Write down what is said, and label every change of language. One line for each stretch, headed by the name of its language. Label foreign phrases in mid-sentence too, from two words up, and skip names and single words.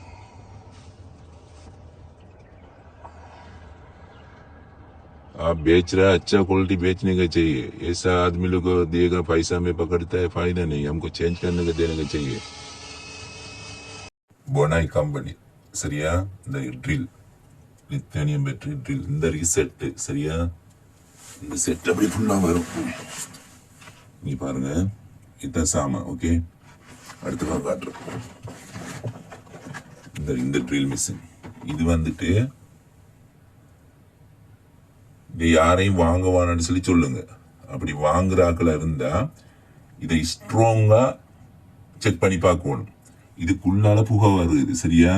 Hindi: आप बेच रहा है अच्छा क्वालिटी बेचने का चाहिए, ऐसा आदमी लोग को देगा पैसा में पकड़ता है, फायदा नहीं, हमको चेंज करने का देने का चाहिए।
Tamil: बोनाई कंपनी சரியா, இந்த ட்ரில்
English: lithium battery drill,
Tamil: இந்த ரீசெட் சரியா, இந்த செட் அப்படி ஃபுல்லா வரும் நீ பாருங்க, இதான் சாமான் ஓகே। அடுத்து நான் காட்டுறேன் இந்த
English: drill machine,
Tamil: இது வந்துட்டு இது யாரையும் வாங்குவான்னு சொல்லி சொல்லுங்க, அப்படி வாங்குற ஆக்களா இருந்தா இதை ஸ்ட்ராங்கா செக் பண்ணி பார்க்கணும், இதுக்குள்ளால புகை வருது சரியா।